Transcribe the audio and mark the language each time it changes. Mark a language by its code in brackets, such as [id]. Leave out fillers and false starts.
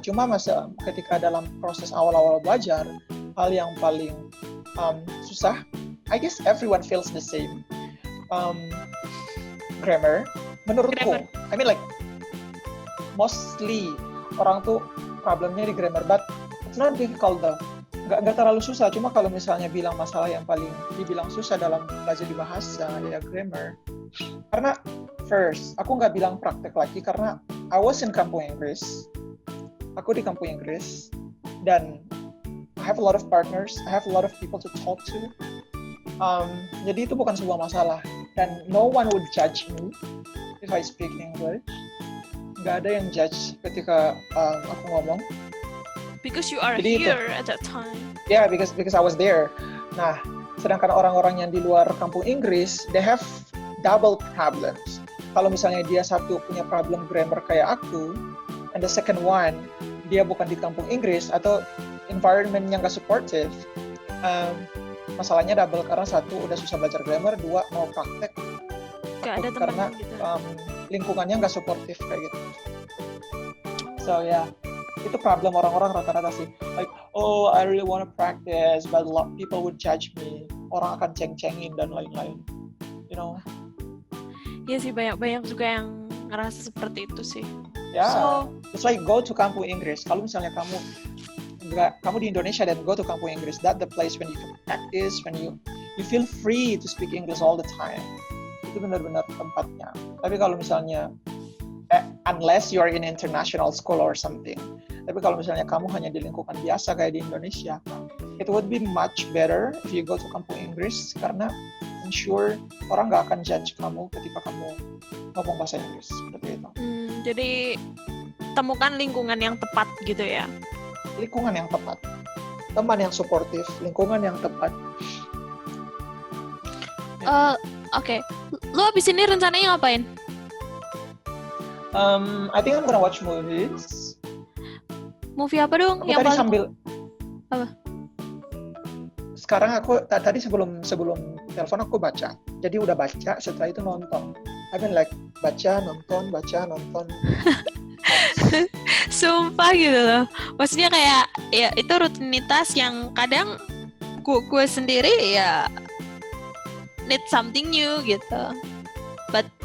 [id] Cuma ketika dalam proses awal-awal belajar, hal yang paling susah, I guess everyone feels the same. Grammar, menurutku. [en] Like mostly orang tuh problemnya di grammar, but it's not difficult though. [id] Nggak terlalu susah, cuma kalau misalnya bilang masalah yang paling dibilang susah dalam belajar di bahasa, ya grammar. Karena first, aku nggak bilang praktek lagi, karena I was in kampung Inggris. [en] Aku di kampung Inggris, dan I have a lot of partners, I have a lot of people to talk to. Jadi itu bukan sebuah masalah, dan no one would judge me if I speak English. [id] Nggak ada yang judge ketika aku ngomong. [en] Because you are [id] jadi [en] here at that time. Yeah, because I was there. [id] Nah, sedangkan orang-orang yang di luar kampung Inggris, they have double problems. Kalau misalnya dia satu punya problem grammar kayak aku, and the second one, dia bukan di kampung Inggris atau environment yang gak supportive, masalahnya double, karena satu udah susah belajar grammar, dua mau praktek gak ada karena gitu. Lingkungannya gak supportive kayak gitu. So yeah, itu problem orang-orang rata-rata sih. [en] Like, oh I really want to practice, but a lot of people would judge me. [id] Orang akan ceng-cengin dan lain-lain. You know? Iya sih, banyak juga yang ngerasa seperti itu sih. [en] Yeah, it's like go to kampung Inggris. Kalau misalnya kamu di Indonesia dan go to kampung Inggris, that's the place when you can practice, when you feel free to speak English all the time. Itu benar-benar tempatnya. Tapi kalau misalnya unless you are in international school or something. [id] Tapi kalau misalnya kamu hanya di lingkungan biasa kayak di Indonesia, it would be much better if you go to kampung Inggris, karena ensure orang nggak akan judge kamu ketika kamu ngomong bahasa Inggris seperti itu. Jadi temukan lingkungan yang tepat gitu ya. Lingkungan yang tepat, teman yang suportif, lingkungan yang tepat. Oke. Lu abis ini rencananya ngapain? [en] I think I'm gonna watch movies. [id] Movie apa dong? Aku tadi sambil apa? Sekarang aku tadi sebelum telepon aku baca. Jadi udah baca, setelah itu nonton. I mean like baca, nonton. Sumpah gitu loh. Maksudnya kayak ya itu rutinitas yang kadang gue sendiri ya need something new gitu. But